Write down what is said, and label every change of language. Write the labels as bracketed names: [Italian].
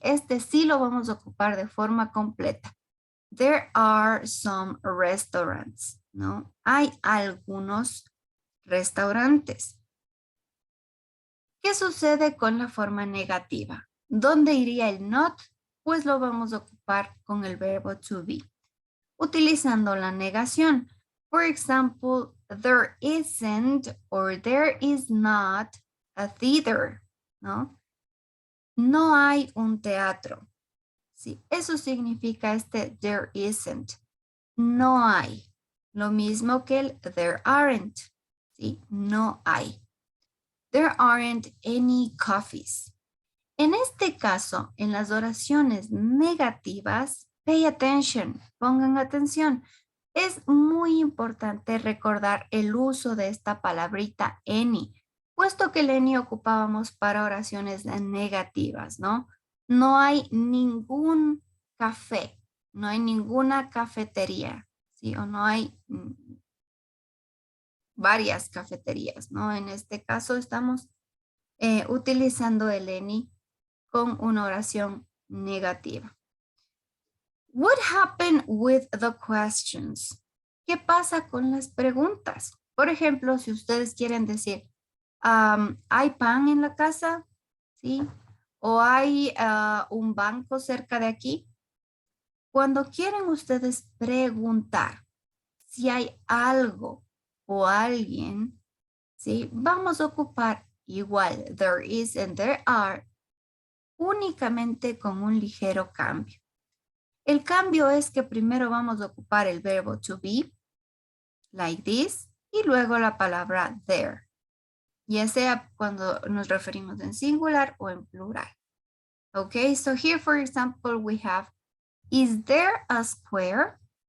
[Spanish] Este sí lo vamos a ocupar de forma completa. [English] There are some restaurants, [Spanish] ¿no? Hay algunos restaurantes. ¿Qué sucede con la forma negativa? ¿Dónde iría el not? Pues lo vamos a ocupar con el verbo to be, utilizando la negación. [English] For example, there isn't or there is not a theater, ¿no? [Spanish] No hay un teatro. Sí, eso significa [English] there isn't. [Spanish] No hay. Lo mismo que el [English] there aren't. [Spanish] Sí, no hay. [English] There aren't any coffees. [Spanish] En este caso, en las oraciones negativas, [English] pay attention, [Spanish] pongan atención. Es muy importante recordar el uso de esta palabrita any, puesto que el any ocupábamos para oraciones negativas, ¿no? No hay ningún café, no hay ninguna cafetería, ¿sí? O no hay varias cafeterías, ¿no? En este caso estamos utilizando el any con una oración negativa. [English] What happened with the questions? [Spanish] ¿Qué pasa con las preguntas? Por ejemplo, si ustedes quieren decir, ¿hay pan en la casa? ¿Sí? ¿O hay un banco cerca de aquí? Cuando quieren ustedes preguntar si hay algo o alguien, ¿sí? Vamos a ocupar igual [English] there is and there are, [Spanish] únicamente con un ligero cambio. El cambio es que primero vamos a ocupar el verbo to be, [English] like this, [Spanish] y luego la palabra there, ya sea cuando nos referimos en singular o en plural. [English] Okay, so here for example we have, is there a square?